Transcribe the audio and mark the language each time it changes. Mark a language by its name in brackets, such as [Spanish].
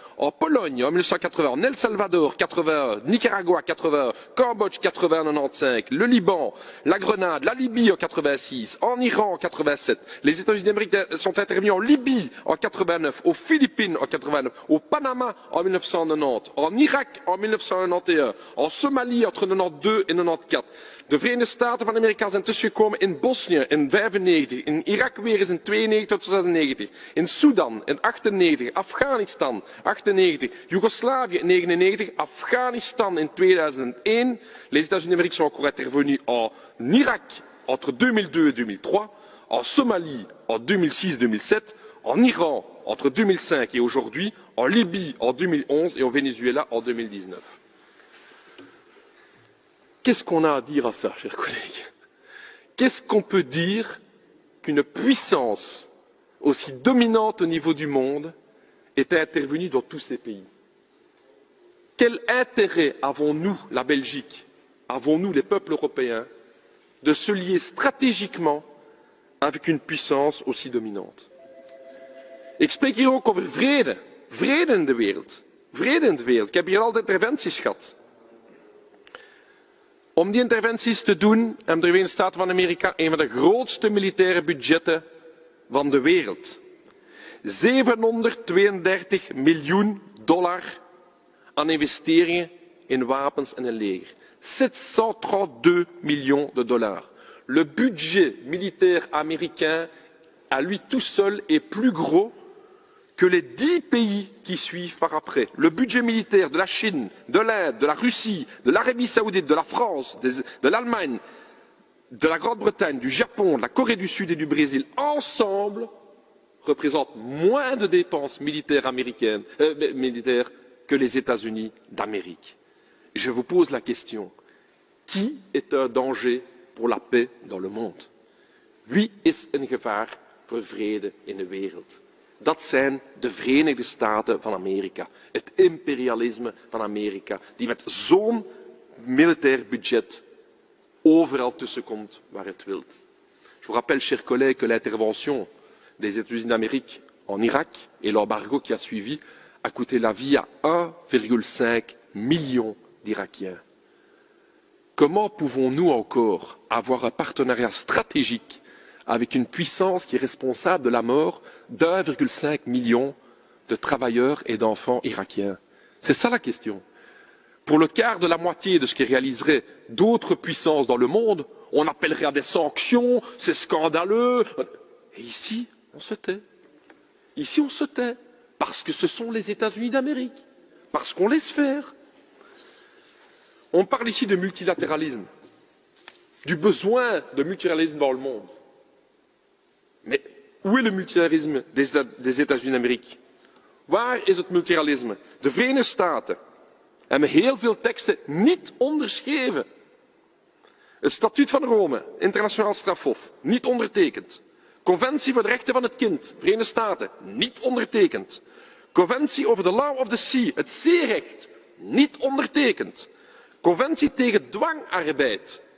[French] en Pologne en 1980, en El Salvador 81, Nicaragua 81, Cambodge 80 95, le Liban, la Grenade, la Libye en 86, en Iran en 87, les États-Unis d'Amérique sont intervenus en Libye en 89, aux Philippines en 89, au Panama en 1990, en Irak en 1991, en Somalie entre 92 en 94. [Dutch] De Verenigde Staten van Amerika zijn tussengekomen in Bosnië in 95, in Irak weer eens in 92 tot 96, in Sudan in 98, Afghanistan 98, Joegoslavië in 99, Afghanistan in 2001. [French] Les États-Unis d'Amérique sont encore intervenus en Irak entre 2002 et 2003, en Somalie en 2006-2007, en Iran entre 2005 et aujourd'hui, en Libye en 2011 et au Venezuela en 2019. Qu'est-ce qu'on a à dire à ça, chers collègues? Qu'est-ce qu'on peut dire qu'une puissance aussi dominante au niveau du monde est intervenue dans tous ces pays? Quel intérêt avons-nous, la Belgique, avons-nous, les peuples européens, de se lier stratégiquement avec une puissance aussi dominante? [Dutch] Ik spreek hier ook over vrede. Vrede in de wereld. Vrede in de wereld. Ik heb hier al de interventies gehad. Om die interventies te doen hebben de Verenigde Staten van Amerika een van de grootste militaire budgetten van de wereld. $732 miljoen aan investeringen in wapens en een leger. [French] 732 millions de dollars. Le budget militaire américain, à lui tout seul, est plus gros que les 10 pays qui suivent par après. Le budget militaire de la Chine, de l'Inde, de la Russie, de l'Arabie saoudite, de la France, de l'Allemagne, de la Grande-Bretagne, du Japon, de la Corée du Sud et du Brésil, ensemble, représentent moins de dépenses militaires américaines, militaires que les États-Unis d'Amérique. Je vous pose la question, qui est un danger pour la paix dans le monde? [Dutch] Wie is een gevaar voor vrede in de wereld? Dat zijn de Verenigde Staten van Amerika, het imperialisme van Amerika, die met zo'n militair budget overal tussenkomt waar het wilt. [French] Je vous rappelle, chers collègues, que l'intervention des États-Unis d'Amérique en Irak et l'embargo qui a suivi a coûté la vie à 1,5 million d'Irakiens. Comment pouvons-nous encore avoir un partenariat stratégique avec une puissance qui est responsable de la mort d'1,5 million de travailleurs et d'enfants irakiens? C'est ça la question. Pour le quart de la moitié de ce qui réaliserait d'autres puissances dans le monde, on appellerait à des sanctions, c'est scandaleux. Et ici, on se tait. Ici, on se tait. Parce que ce sont les États-Unis d'Amérique. Parce qu'on laisse faire. On parle ici de multilatéralisme, du besoin de multilatéralisme dans le monde. Mais où est le multilatéralisme des États-Unis d'Amérique? [Dutch] Waar is het multilatéralisme? De Verenigde Staten hebben heel veel teksten niet onderschreven. Het Statuut van Rome, internationaal strafhof, niet ondertekend. Conventie voor de rechten van het kind, Verenigde Staten, niet ondertekend. Conventie [English] over the law of the sea, [Dutch] het zeerecht, niet ondertekend. Conventie tegen dwangarbeid,